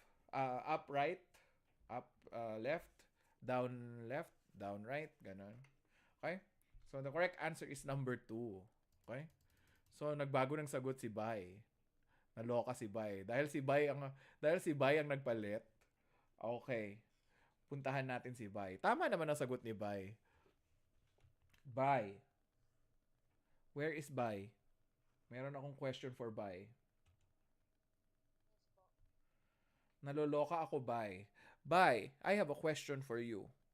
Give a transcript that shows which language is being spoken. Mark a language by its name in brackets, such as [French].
[English] Up right, up left, down right, ganon. Okay? So, the correct answer is number 2. Okay? [Filipino] So, nagbago ng sagot si Bay. Naloka si Bay. Dahil si Bay ang nagpalit. Okay. Puntahan natin si Bay. Tama naman ang sagot ni Bay. Bay. [English] Where is Bay? [Filipino] Meron akong question for Bay. Naloloka ako, Bay. [English] Bay, I have a question for you.